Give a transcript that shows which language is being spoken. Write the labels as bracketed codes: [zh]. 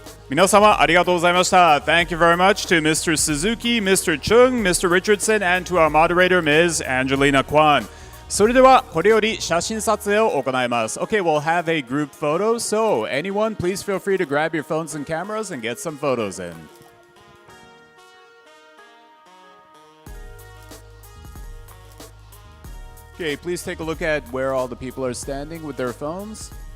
[ja] Minasama, arigatou gozaimashita. [en] Thank you very much to Mr. Suzuki, Mr. Cheung, Mr. Richardson, and to our moderator, Ms. Angelina Kwan. [ja] それではこれより写真撮影を行います。 [en] Okay, we'll have a group photo, so anyone, please feel free to grab your phones and cameras and get some photos in. Okay, please take a look at where all the people are standing with their phones.